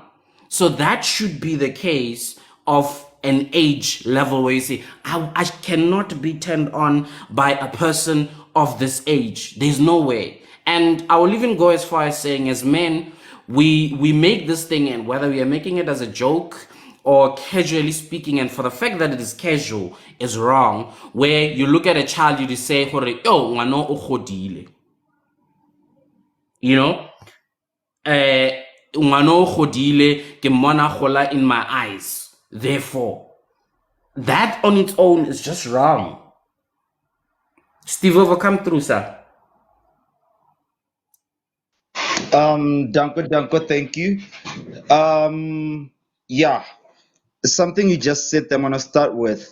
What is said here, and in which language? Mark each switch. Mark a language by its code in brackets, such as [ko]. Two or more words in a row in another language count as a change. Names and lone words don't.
[en] So that should be the case of an age level where you say, I cannot be turned on by a person of this age. There's no way. And I will even go as far as saying, as men, we make this thing, and whether we are making it as a joke or casually speaking, and for the fact that it is casual is wrong, where you look at a child, you say, [tn] oh, ngwana o godile. [en] You know? [tn] Ngwana o godile, ke mmona gola [en] in my eyes. Therefore, that on its own is just wrong. Steve, overcome through, sir. Danko, thank you. Yeah, something you just said I'm gonna start with.